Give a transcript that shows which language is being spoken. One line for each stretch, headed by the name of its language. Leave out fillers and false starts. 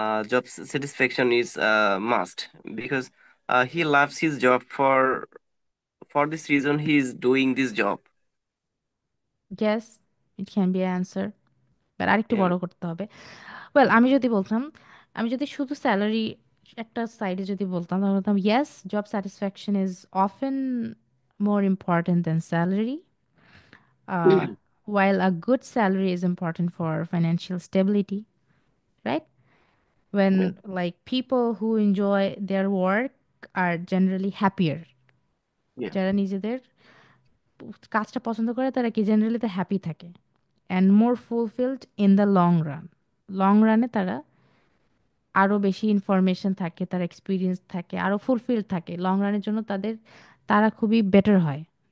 English: Job satisfaction is must, because he loves his job. For this reason he is doing this job. Yes, it can be answer, but
Bangla: আরেকটু
English: Yeah.
Bangla: বড় করতে হবে। Well, আমি যদি বলতাম, আমি যদি শুধু স্যালারি একটা সাইডে যদি বলতাম, তাহলে বলতাম
English: Yes, job satisfaction is often more important than salary. Uh, while a good salary is important for financial stability, right? Yeah. When like people who enjoy their work are generally happier. Yeah.
Bangla: যারা নিজেদের কাজটা পছন্দ করে তারা কি generally তো happy থাকে,
English: And more fulfilled in the long run.
Bangla: Long রানে তারা আরো বেশি ইনফরমেশন থাকে, তার এক্সপিরিয়েন্স থাকে, আরো ফুলফিলড থাকে লং রানের জন্য, তারা খুবই বেটার হয়।